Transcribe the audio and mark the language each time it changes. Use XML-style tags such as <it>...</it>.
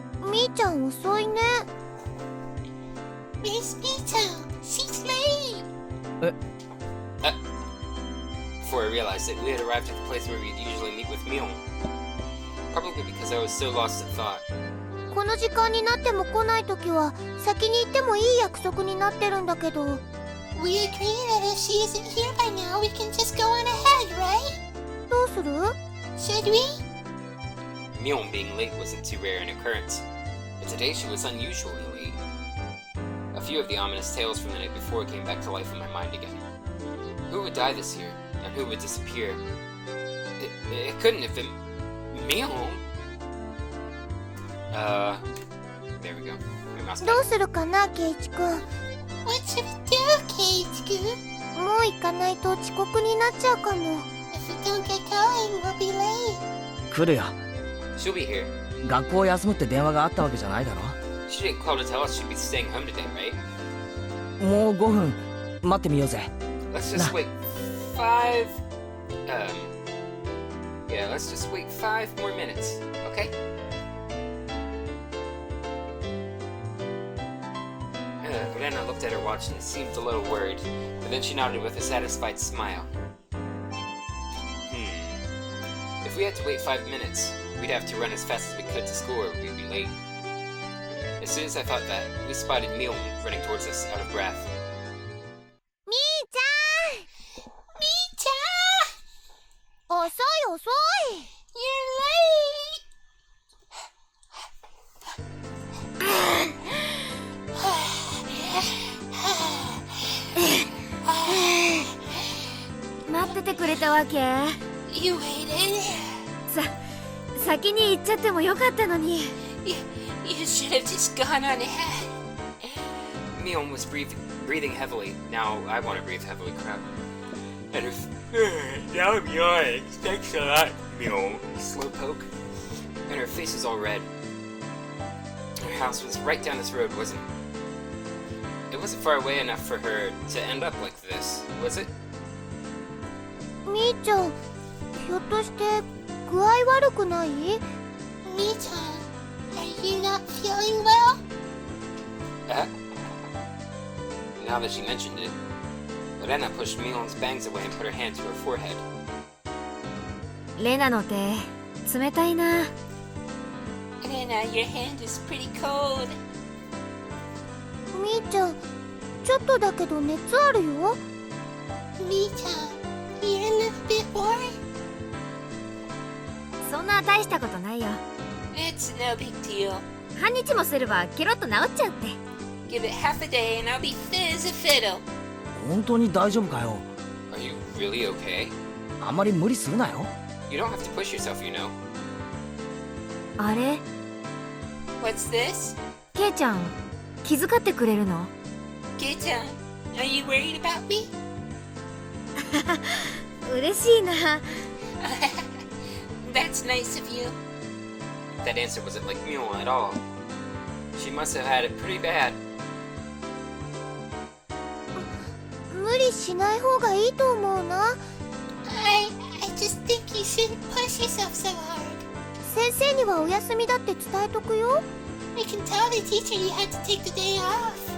<ja>Mi-chan 遅いね。</ja> <en>Miss Mi-chan, she's late. Before I realized it, we had arrived at the place where we'd usually meet with Mion. Probably because I was so lost in thought.</en> <ja>この時間になっても来ないときは先に行ってもいい約束になってるんだけど。</ja> <en>We agree that if she isn't here by now, we can just go on ahead, right?</en> <ja>どうする?</ja> <en>Should we? Mion being late wasn't too rare an occurrence, but today she was unusually late. A few of the ominous tales from the night before came back to life in my mind again. Who would die this year, and who would disappear? It couldn't have been Mion. There we go.</en> <ja>どうするかな、ケイチくん。</ja> <en>What should we do, ケイチくん？</en> <ja>もう行かないと遅刻になっちゃうかも。</ja> <en>If we don't get going, we'll be late.</en> <ja>来るよ。</ja> <en>She'll be here.</en> <ja>学校休むって電話があったわけじゃないだろ。</ja> <en>She didn't call to tell us she'd be staying home today, right?</en> <ja>もう5分待ってみようぜ。</ja> <en>Let's just wait 5... Yeah, let's just wait 5 more minutes, okay? Elena looked at her watch and seemed a little worried, but then she nodded with a satisfied smile. If we had to wait 5 minutes, we'd have to run as fast as we could to school or we'd be late. As soon as I thought that, we spotted Mion running towards us out of breath.</en> <ja>みーちゃん！みーちゃん！遅い遅い！</ja> <en>You're late!</en> <ja>待っててくれたわけ？</ja> <en>You waited?</en> <ja>先に行っちゃってもよかったのに。</ja> <en>You should have just gone on ahead. Mion was breathing heavily. Now I want to breathe heavily, crap. And her now I'm yawning. Thanks a lot, Mion. Slowpoke. And her face was all red. Her house was right down this road, wasn't it? It wasn't far away enough for her to end up like this, was it?</en> <ja>みーちゃん、ひょっとして具合悪くない？</ja> <en>みーちゃん、are you not feeling well? Now that she mentioned it, Rena pushed Mion's bangs away and put her hand to her forehead.</en> <ja>レナの手冷たいな。</ja> <en>Rena, your hand is pretty cold.</en> <ja>みーちゃん、ちょっとだけど熱あるよ。</ja> <en>みーちゃん、you're a little bit worried?</en> <ja>そんな大したことないよ。</ja> <en>It's no big deal.</en> <ja>半日もすればケロッと治っちゃうって。</ja> <en>Give it half a day and I'll be fit as a fiddle.</en> <ja>本当に大丈夫かよ。</ja> <en>Are you really okay?</en> <ja>あんまり無理するなよ。</ja> <en>You don't have to push yourself, you know.</en> <ja>あれ</ja> <en>What's this?</en> <ja>ケイちゃん気遣ってくれるの？</ja> <en>Kei-chan, are you worried about me?</en> <ja>嬉しいな。</ja> <en>That's nice of you. That answer wasn't like Mion at all. She must have had it pretty bad.</en> <ja>無理しない方がいいと思うな。</ja> <en>I just think you shouldn't push yourself so hard.</en> <ja>先生にはお休みだって伝えとくよ。</ja> <en>We can tell the teacher you had to take the day off.</en>